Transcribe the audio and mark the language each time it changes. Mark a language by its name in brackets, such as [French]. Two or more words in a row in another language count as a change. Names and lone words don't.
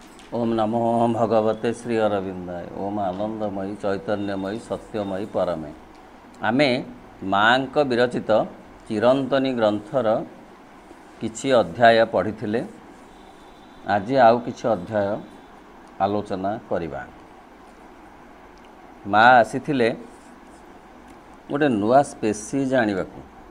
[Sanskrit] ओम नमो भगवते श्री अरविंदाय। ओम आनंदमयी चैतन्यमयी सत्यमयी परमे। [Odia] ଆମେ ମାଁ ବିରଚିତ ଚିରନ୍ତନୀ ଗ୍ରନ୍ଥର କିଛି ଅଧ୍ୟାୟ ପଢ଼ିଥିଲେ। ଆଜି ଆଉ କିଛି ଅଧ୍ୟାୟ ଆଲୋଚନା କରିବା। ମାଁ ଆସିଥିଲେ ଗୋଟେ ନୂଆ ସ୍ପେସିଜ ଆଣିବାକୁ।